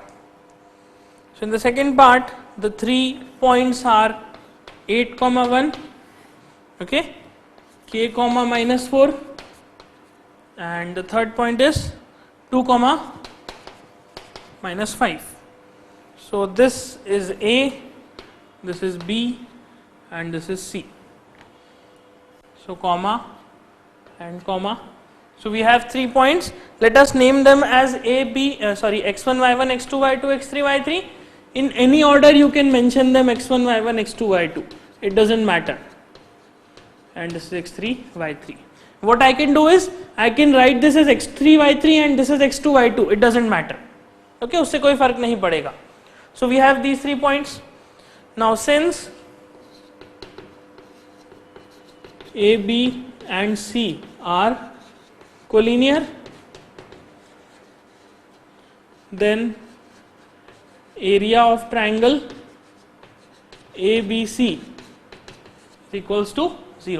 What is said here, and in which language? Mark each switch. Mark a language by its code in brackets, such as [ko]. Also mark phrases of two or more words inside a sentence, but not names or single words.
[en] So in the second part, the 3 points are 8, 1, okay, k, minus 4, and the third point is 2, minus 5. So this is A, this is B, and this is C. So comma and comma. So we have 3 points. Let us name them as A, B, x1, y1, x2, y2, x3, y3. In any order you can mention them, x1, y1, x2, y2. It doesn't matter. And this is x3, y3. What I can do is, I can write this as x3, y3 and this is x2, y2. It doesn't matter. [hi] Okay, उससे कोई फर्क नहीं पड़ेगा. [en] So we have these 3 points. Now since A, B and C are collinear, then area of triangle ABC is equals to 0.